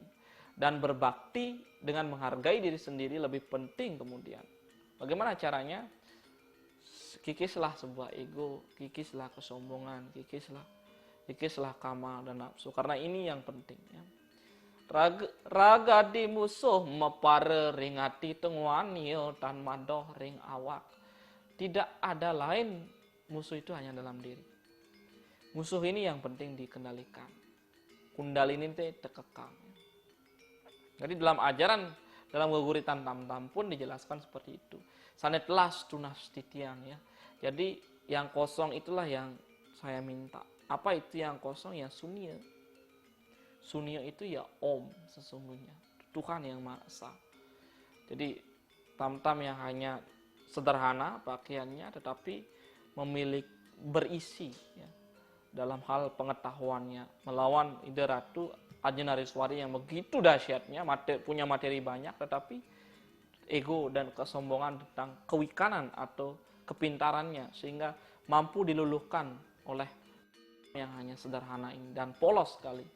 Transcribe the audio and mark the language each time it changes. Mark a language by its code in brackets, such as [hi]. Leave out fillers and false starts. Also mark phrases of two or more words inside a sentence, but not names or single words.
[id] Dan berbakti dengan menghargai diri sendiri lebih penting kemudian. Bagaimana caranya? Kikislah sebuah ego, kikislah kesombongan, kikislah kama dan nafsu. Karena ini yang penting. [kaw] Ya. Raga di musuh mepare ring ati tengwanio tan madoh ring awak. [id] Tidak ada lain, musuh itu hanya dalam diri. Musuh ini yang penting dikendalikan. Kundalini itu terkekang. Jadi dalam ajaran, dalam geguritan tam-tam pun dijelaskan seperti itu. [ban] Sanetlas tunas titiang, [id] ya. Jadi yang kosong itulah yang saya minta. Apa itu yang kosong? Ya sunya. Sunya itu ya Om sesungguhnya. Tuhan yang Maha Esa. Jadi tam-tam yang hanya sederhana pakaiannya tetapi memiliki berisi, ya, dalam hal pengetahuannya melawan ide Ratu Ajnariswari yang begitu dahsyatnya, punya materi banyak tetapi ego dan kesombongan tentang kewikanan atau kepintarannya sehingga mampu diluluhkan oleh yang hanya sederhana ini dan polos sekali.